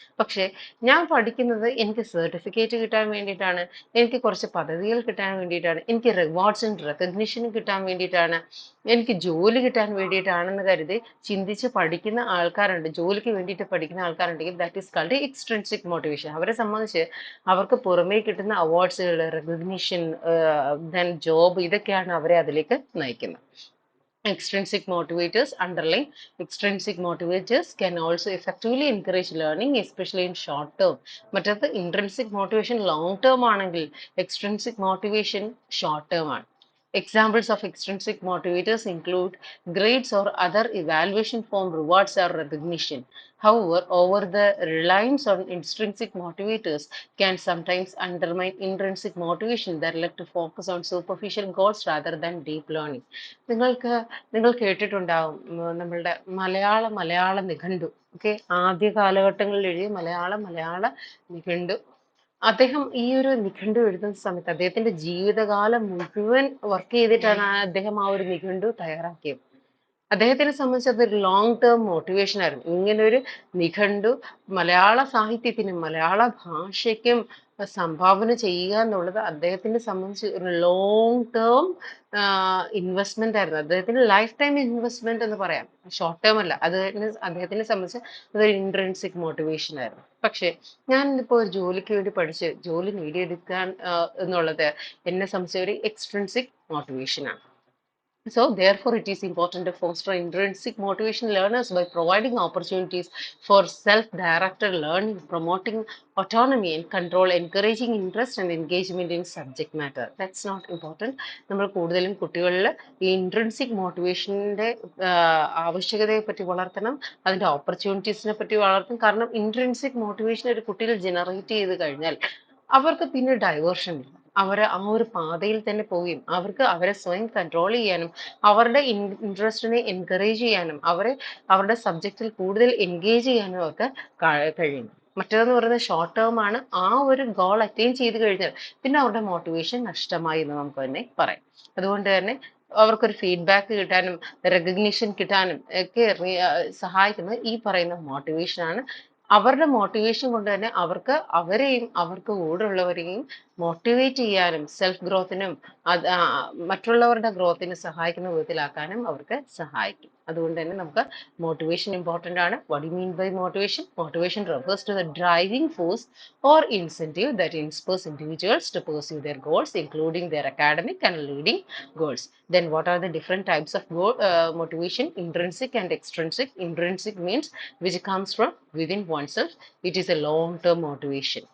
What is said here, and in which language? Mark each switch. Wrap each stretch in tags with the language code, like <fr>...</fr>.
<ml>പക്ഷേ ഞാൻ പഠിക്കുന്നത് എനിക്ക് സർട്ടിഫിക്കറ്റ് കിട്ടാൻ വേണ്ടിയിട്ടാണ്, എനിക്ക് കുറച്ച് പദവികൾ കിട്ടാൻ വേണ്ടിയിട്ടാണ്, എനിക്ക് റിവാർഡ്സ് ആൻഡ് റെക്കഗ്നിഷനും കിട്ടാൻ വേണ്ടിയിട്ടാണ്, എനിക്ക് ജോലി കിട്ടാൻ വേണ്ടിയിട്ടാണെന്ന് കരുതി ചിന്തിച്ച് പഠിക്കുന്ന ആൾക്കാരുണ്ട്, ജോലിക്ക് വേണ്ടിയിട്ട് പഠിക്കുന്ന ആൾക്കാരുണ്ടെങ്കിൽ</ml> <en>That is called extrinsic motivation.</en> <ml>അവരെ സംബന്ധിച്ച് അവർക്ക് പുറമേ കിട്ടുന്ന അവാർഡ്സുകൾ, റെക്കഗ്നിഷൻ, ദെൻ ജോബ്, ഇതൊക്കെയാണ് അവരെ അതിലേക്ക് നയിക്കുന്നത്.</ml> <en>Extrinsic motivators, underline, extrinsic motivators can also effectively encourage learning, especially in short term. മറ്റത് intrinsic motivation long term ആണെങ്കിൽ extrinsic motivation short term ആണ്. Examples of extrinsic motivators include grades or other evaluation form rewards or recognition. However, over the reliance on intrinsic motivators can sometimes undermine intrinsic motivation that like to focus on superficial goals rather than deep learning.</en> <ml>നിങ്ങൾ കേട്ടിട്ടുണ്ടാവും നമ്മളുടെ മലയാള നിഘണ്ടു. Okay, ആദ്യ കാലഘട്ടങ്ങളിൽ എഴുതിയ മലയാള നിഘണ്ടു. അദ്ദേഹം ഈ ഒരു നിഘണ്ടു എഴുതുന്ന സമയത്ത് അദ്ദേഹത്തിന്റെ ജീവിതകാലം മുഴുവൻ വർക്ക് ചെയ്തിട്ടാണ് അദ്ദേഹം ആ ഒരു നിഘണ്ടു തയ്യാറാക്കിയത്. അദ്ദേഹത്തിനെ സംബന്ധിച്ച് അതൊരു ലോങ് ടേം മോട്ടിവേഷൻ ആയിരുന്നു. ഇങ്ങനെ ഒരു നിഘണ്ടു മലയാള സാഹിത്യത്തിനും മലയാള ഭാഷയ്ക്കും സംഭാവന ചെയ്യുക എന്നുള്ളത് അദ്ദേഹത്തിനെ സംബന്ധിച്ച് ഒരു ലോങ് ടേം ഇൻവെസ്റ്റ്മെന്റ് ആയിരുന്നു. അദ്ദേഹത്തിന് ലൈഫ് ടൈം ഇൻവെസ്റ്റ്മെന്റ് എന്ന് പറയാം, ഷോർട്ട് ടേം അല്ല. അദ്ദേഹത്തിനെ സംബന്ധിച്ച് അതൊരു ഇൻട്രിൻസിക് മോട്ടിവേഷൻ ആയിരുന്നു. പക്ഷേ ഞാൻ ഇപ്പോ ഒരു ജോലിക്ക് വേണ്ടി പഠിച്ച് ജോലി നേടിയെടുക്കാൻ എന്നുള്ളത് എന്നെ സംബന്ധിച്ച ഒരു എക്സ്ട്രിൻസിക് മോട്ടിവേഷൻ ആണ്.</ml> <en>So, therefore, it is important to foster intrinsic motivation learners by providing opportunities for self-directed learning, promoting autonomy and control, encouraging interest and engagement in subject matter. That's not important.</en> <ml>നമ്മൾ കൂടുതലും കുട്ടികളിൽ ഈ intrinsic മോട്ടിവേഷൻ്റെ ആവശ്യകതയെ പറ്റി വളർത്തണം, അതിൻ്റെ ഓപ്പർച്യൂണിറ്റീസിനെ പറ്റി വളർത്തണം. കാരണം ഇൻട്രിൻസിക് മോട്ടിവേഷൻ ഒരു കുട്ടിയിൽ ജനറേറ്റ് ചെയ്ത് കഴിഞ്ഞാൽ അവർക്ക് പിന്നെ ഡൈവേർഷൻ ഇല്ല. അവർ ആ ഒരു പാതയിൽ തന്നെ പോവുകയും അവർക്ക് അവരെ സ്വയം കൺട്രോൾ ചെയ്യാനും അവരുടെ ഇൻട്രസ്റ്റിനെ എൻകറേജ് ചെയ്യാനും അവരുടെ സബ്ജക്റ്റിൽ കൂടുതൽ എൻഗേജ് ചെയ്യാനും ഒക്കെ കഴിയും. മറ്റേതെന്ന് പറയുന്നത് ഷോർട്ട് ടേം ആണ്. ആ ഒരു ഗോൾ അറ്റൈൻ ചെയ്ത് കഴിഞ്ഞാൽ പിന്നെ അവരുടെ മോട്ടിവേഷൻ നഷ്ടമായി എന്ന് നമുക്ക് തന്നെ പറയാം. അതുകൊണ്ട് തന്നെ അവർക്കൊരു ഫീഡ്ബാക്ക് കിട്ടാനും റെക്കഗ്നിഷൻ കിട്ടാനും ഒക്കെ സഹായിക്കുന്നത് ഈ പറയുന്ന മോട്ടിവേഷൻ ആണ്. അവരുടെ മോട്ടിവേഷൻ കൊണ്ട് തന്നെ അവരെയും അവർക്ക് കൂടെയുള്ളവരെയും മോട്ടിവേറ്റ് ചെയ്യാനും സെൽഫ് ഗ്രോത്തിനും മറ്റുള്ളവരുടെ ഗ്രോത്തിനും സഹായിക്കുന്ന വിധത്തിലാക്കാനും അവർക്ക് സഹായിക്കും. അതുകൊണ്ട് തന്നെ നമുക്ക് motivation important ആണ്.</ml> <en>What do you mean by motivation? Motivation refers to the driving force or incentive that inspires individuals to pursue their goals, including their academic and leading goals. Then what are the different types of motivation? Intrinsic and extrinsic. Intrinsic means which comes from within oneself. It is a long-term motivation.</en>